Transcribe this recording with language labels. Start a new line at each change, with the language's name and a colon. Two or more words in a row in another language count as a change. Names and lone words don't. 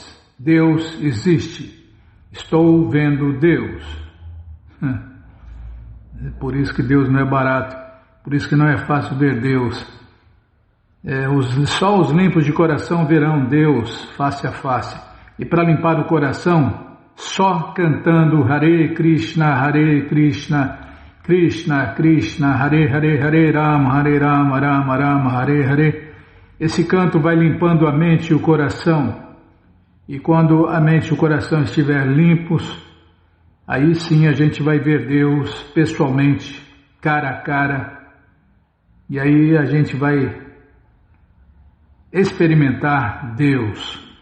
Portuguese: Deus existe. Estou vendo Deus. Por isso que Deus não é barato, por isso que não é fácil ver Deus. Só os limpos de coração verão Deus face a face. E para limpar o coração, só cantando Hare Krishna, Krishna Krishna, Hare Hare, Hare Rama, Rama Rama, Hare Hare. Esse canto vai limpando a mente e o coração. E quando a mente e o coração estiver limpos, aí sim a gente vai ver Deus pessoalmente, cara a cara. E aí a gente vai experimentar Deus.